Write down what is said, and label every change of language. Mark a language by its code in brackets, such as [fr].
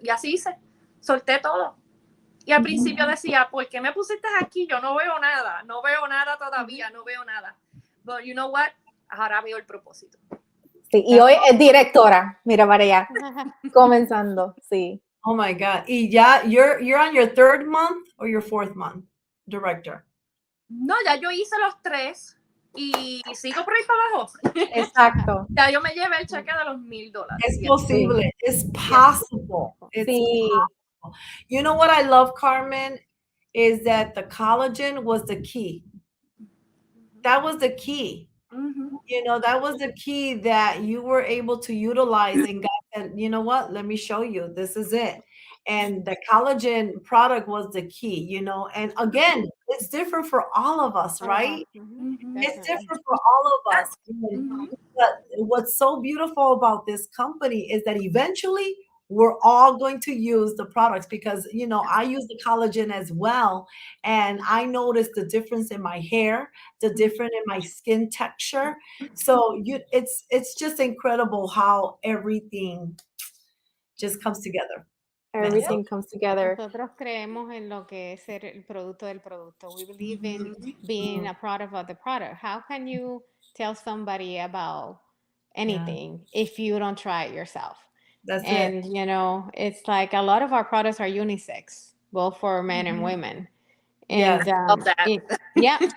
[es] Y así hice, solté todo. Y al principio decía, ¿por qué me pusiste aquí? Yo no veo nada todavía, no veo nada. [en] But you know what? [es] Ahora veo el propósito. Sí, y hoy es directora, mira para allá, comenzando, sí. [en] Oh my God. [es] Y ya, [en] you're on your 3rd month or your 4th month, director? [es] No, ya yo hice los 3 y sigo por ahí para abajo. Exacto. Ya yo me llevé el cheque de los $1,000. Es posible. [en] It's possible. It's [es] Sí. [en] possible. You know what I love, Carmen, is that the collagen was the key. That was the key. That was the key that you were able to utilize, and God said, you know what, let me show you, this is it. And the collagen product was the key, and again, it's different for all of us, right? It's different for all of us. But what's so beautiful about this company is that eventually we're all going to use the products, because I use the collagen as well, and I noticed the difference in my hair, the difference in my skin texture. So it's just incredible how everything just comes together. Everything comes together. [es] Nosotros creemos en lo que es ser el producto del producto. [en] We believe in being a product of the product. How can you tell somebody about anything if you don't try it yourself? That's And, it. it's like a lot of our products are unisex, both for men and women. And Love that.